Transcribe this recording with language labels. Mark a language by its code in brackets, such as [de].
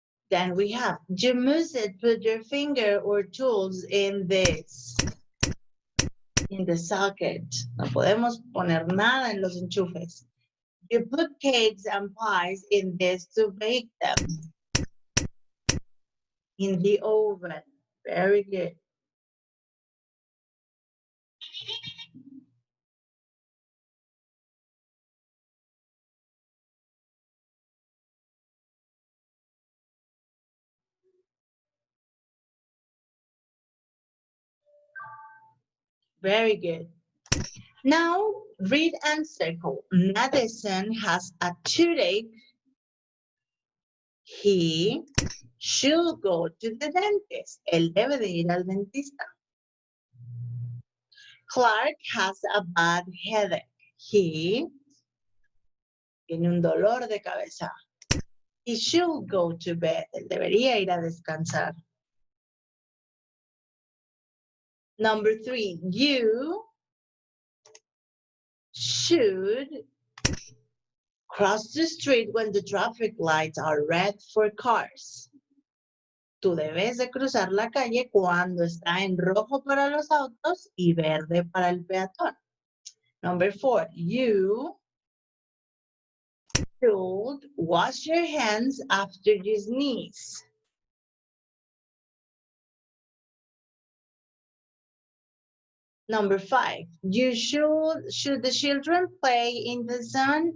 [en] Then we have, you must put your finger or tools in this, in the socket. [es] No podemos poner nada en los enchufes. [en] You put cakes and pies in this to bake them. In the oven. Very good. Very good. Now, read and circle. Madison has a toothache. He should go to the dentist. [es] Él debe de ir al dentista. [en] Clark has a bad headache. [es] He tiene un dolor de cabeza. [en] He should go to bed. [es] Él debería ir a descansar. [en] Number 3, you should cross the street when the traffic lights are red for cars. [es] Tú debes de cruzar la calle cuando está en rojo para los autos y verde para el peatón. [en] Number 4, you should wash your hands after you sneeze. Number 5, should the children play in the sun?